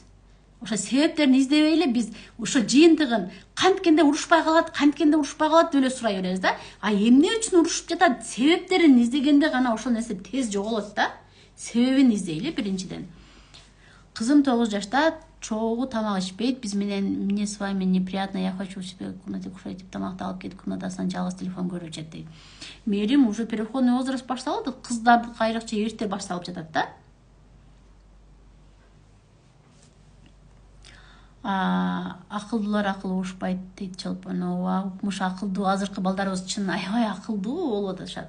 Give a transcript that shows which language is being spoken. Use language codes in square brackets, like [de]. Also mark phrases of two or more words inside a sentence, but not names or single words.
[ky] Ошо себептерин издебей эле биз ошо жыйынтыгын канткенде урушпай калат деп эле сурай беребиз да. Эмне үчүн урушуп жатат? Себептерин издегенде гана ошол нерсе тез жоголот да. Себебин издейли биринчиден. Кызым 9 жашта, чогуу тамак ичпейт. Биз менен [ru] мне с вами неприятно, я хочу себе в комнате кушать [ky] деп тамакты алып кетип комнатасынан жалгыз телефон көрүп жатат дейт. Мээрим [ru] уже переходный возраст [ky] башталды. Кыздарды айрыкча эрте башталып жатат да. Акылдуулар акыл угушпайт дейт Чолпон. Укмуш акылдуу, азыркы балдарыбыз чын аябай акылдуу болуп атышат.